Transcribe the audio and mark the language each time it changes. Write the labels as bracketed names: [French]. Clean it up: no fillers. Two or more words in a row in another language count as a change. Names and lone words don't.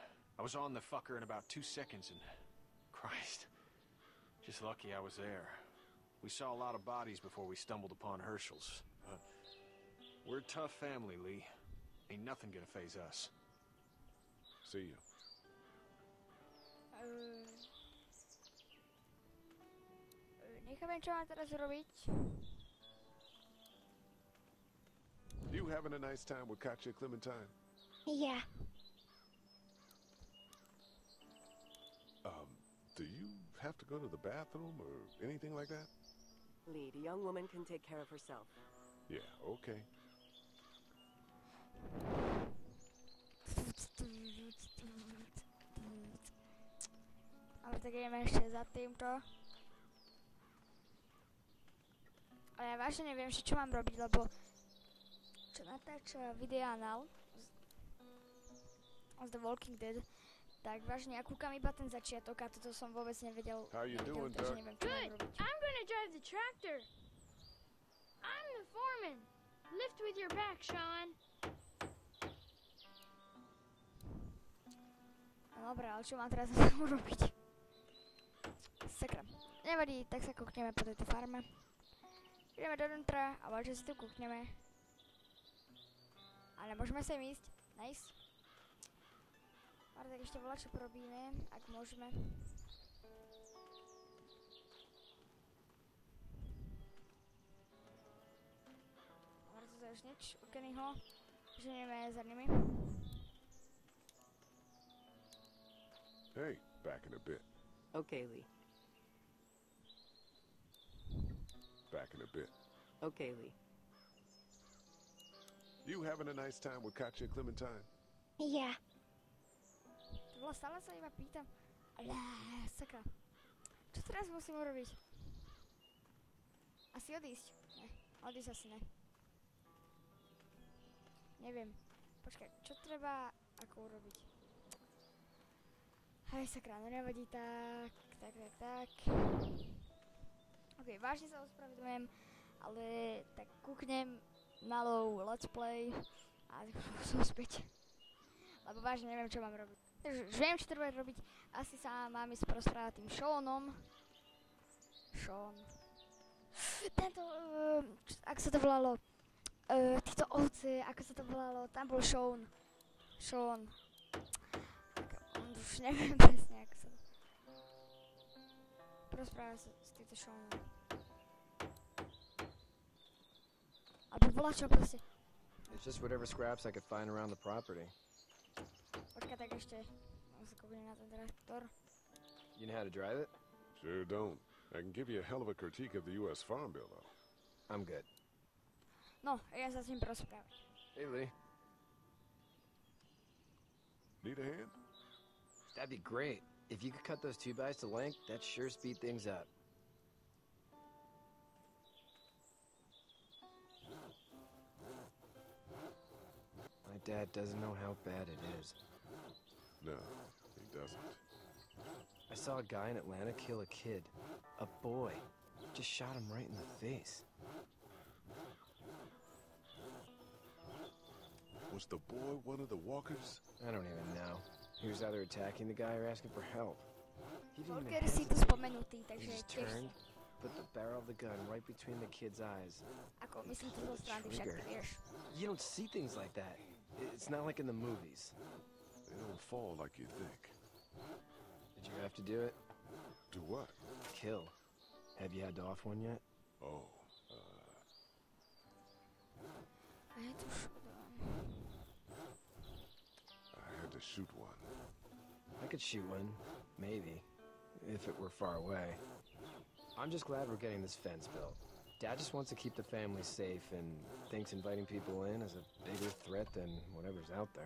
[English] I was on the fucker in about 2 seconds and... Christ. Just lucky I was there. We saw a lot of bodies before we stumbled upon Herschel's. We're a tough family, Lee. Ain't nothing gonna faze us. See you. [Slovak] Necháme, čo mám teraz robiť. [English] You having a nice time with Káčer, Clementine? Yeah. Do you have to go to the bathroom or anything like that? Lee, the young woman can take care of herself. Yeah, okay. [Slovak] Ale tak ideme ešte za týmto. Ale ja vážne neviem, čo mám robiť, lebo čo natáča videánal z The Walking Dead, tak vážne ja kúkam iba ten začiatok a toto som vôbec nevedel. [English] How you doing, Doc? Good. I'm gonna drive the tractor. I'm the foreman. Lift with your back, Sean. [Slovak] No dobré, ale čo mám teraz urobiť? Sakra. Nevadí, tak sa kúkneme po tejto farme. Ideme dovnútra a voľže si tu kúkneme. Ale môžeme sem ísť. Nice. Ale tak ešte voľačo porobíme, ak môžeme. Ale to už nič u Kennyho. Ženieme za nimi. [English] Hey, back in a bit. Okay, Lee. Back in a bit. Okay, Lee. You having a nice time with Káčer, Clementine? Yeah. [Slovak] To bolo, stále sa iba pýtam. Ale, sakra. Čo teraz musím urobiť? Asi odísť. Ne, odísť asi ne. Neviem. Počkaj, čo treba ako urobiť? Hej, sakra, no nevadí, tak. Ok, vážne sa ospravedlňujem, ale tak kúknem na low [English] let's play [Slovak] a som späť. Lebo vážne neviem, čo mám robiť. Takže už viem, čo treba robiť. Asi sa mám ísť porozprávať tým Seanom. Sean. Tento, ak sa to volalo, Títo ovce, ako sa to volalo, tam bol Sean. Už neviem presne, ako sa to... Porozprávaj sa s týmto Seanom. Aby bola čo proste... [English] It's just whatever scraps I could find around the property. [Slovak] Počkaj, tak ešte... Mám sa kúpiť na ten traktor. [English] You know how to drive it? Sure don't. I can give you a hell of a critique of the U.S. Farm Bill, though. I'm good. [Slovak] No, ja sa s ním porozprávam. [English] Hey, Lee. Need a hand? That'd be great. If you could cut those 2x to length, that'd sure speed things up. My dad doesn't know how bad it is. No, he doesn't. I saw a guy in Atlanta kill a kid. A boy. Just shot him right in the face. Was the boy one of the walkers? I don't even know. He was either attacking the guy or asking for help. He didn't even [Slovak] Volker si tu [English] hesitate. [Slovak] spomenutý, [English] He [Slovak] takže [English] just [Slovak] tiež... [English] turned, put the barrel of the gun right between the kid's eyes. [Slovak] Ako, myslím to zo strany, však ty vieš. [English] You don't see things like that. It's not like in the movies. They don't fall like you think. Did you have to do it? Do what? Kill. Have you had to off one yet? Oh, [Slovak] A je tu škoda. [English] I had to shoot one. I could shoot one, maybe, if it were far away. I'm just glad we're getting this fence built. Dad just wants to keep the family safe and thinks inviting people in is a bigger threat than whatever's out there.